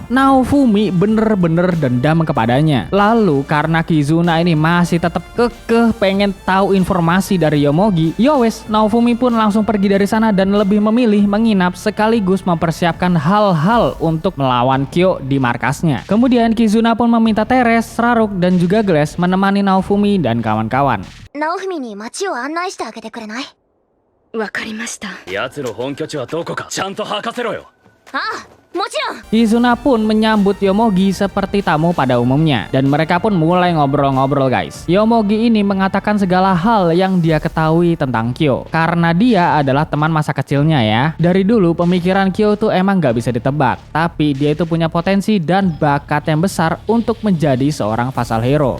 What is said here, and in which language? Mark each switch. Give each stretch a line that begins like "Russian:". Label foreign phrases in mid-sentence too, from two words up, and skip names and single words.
Indonesian: Naofumi bener-bener dendam kepadanya. Lalu karena Kizuna ini masih tetap kekeh pengen tahu informasi dari Yomogi, yowes, Naofumi pun langsung pergi dari sana dan lebih memilih menginap sekaligus mempersiapkan hal-hal untuk melawan Kyo di markasnya. Kemudian Kizuna pun meminta Teres, Raruk dan juga Glass menemani Naofumi dan kawan-kawan.
Japanese: ナオフミに街を案内してあげてくれない？わかりました。奴の本拠地はどこかちゃんと吐かせろよ。ああ、もちろん。
Indonesian: Kizuna pun menyambut Yomogi seperti tamu pada umumnya dan mereka pun mulai ngobrol-ngobrol guys. Yomogi ini mengatakan segala hal yang dia ketahui tentang Kyo karena dia adalah teman masa kecilnya ya. Dari dulu pemikiran Kyo tuh emang gak bisa ditebak, tapi dia itu punya potensi dan bakat yang besar untuk menjadi seorang vassal hero.